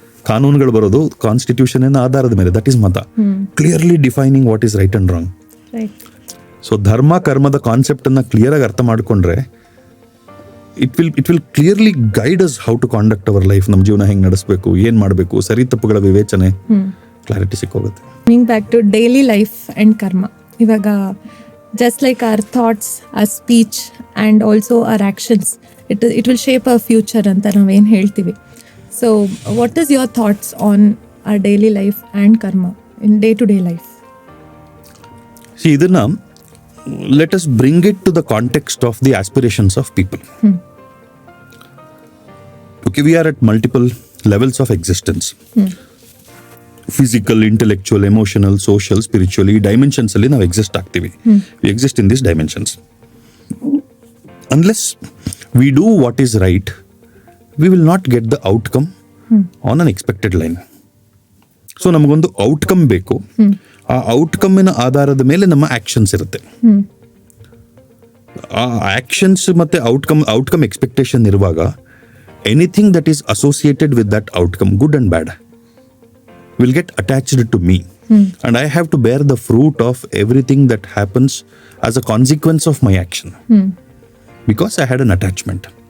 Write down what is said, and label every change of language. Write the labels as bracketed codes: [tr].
[kn] ಕಾನೂನುಗಳು ಬರೋದು ಕಾನ್ಸ್ಟಿಟ್ಯೂಷನ್ ಆಧಾರದ ಮೇಲೆ, [en] That is ಮತ. Clearly defining what is right and wrong. [kn] So ಧರ್ಮ ಕರ್ಮದ ಕಾನ್ಸೆಪ್ಟ್ ಅನ್ನ ಕ್ಲಿಯರ್ ಆಗಿ ಅರ್ಥ ಮಾಡ್ಕೊಂಡ್ರೆ [en] It will clearly guide us how to conduct our life. [kn] ನಮ್ಮ ಜೀವನ ಹೆಂಗ್ ನಡೆಸಬೇಕು, ಏನ್ ಮಾಡಬೇಕು, ಸರಿ ತಪ್ಪುಗಳ ವಿವೇಚನೆ, clarity ಸಿಕ್ಕೋಗುತ್ತೆ. [en] Back to daily life and karma. ಇವಾಗ just like our thoughts, our speech and also our actions, it will shape our future [kn] anta naven heltivi. [en] So what is your thoughts on our daily life and karma in day to day life? See, idanna let us bring it to the context of the aspirations of people. Okay, we are at multiple levels of existence. Physical, intellectual, emotional, social, spiritually, dimensions [kn] ಅಲ್ಲಿ ನಾವು exist ಆಗ್ತೀವಿ. [en] We exist in these dimensions. Unless we do what is right, we will not get the outcome on an expected line. [kn] So ನಮಗೊಂದು outcome ಬೇಕು. ಆ ಔಟ್ಕಮ್ಮಿನ ಆಧಾರದ ಮೇಲೆ ನಮ್ಮ actions ಇರುತ್ತೆ. ಆ ಆಕ್ಷನ್ಸ್ ಮತ್ತೆ ಔಟ್ಕಮ್ ಎಕ್ಸ್ಪೆಕ್ಟೇಷನ್ ಇರುವಾಗ [en] Anything that is associated with that outcome, good and bad, will get attached to me, and I have to bear the fruit of everything that happens as a consequence of my action, because I had an attachment.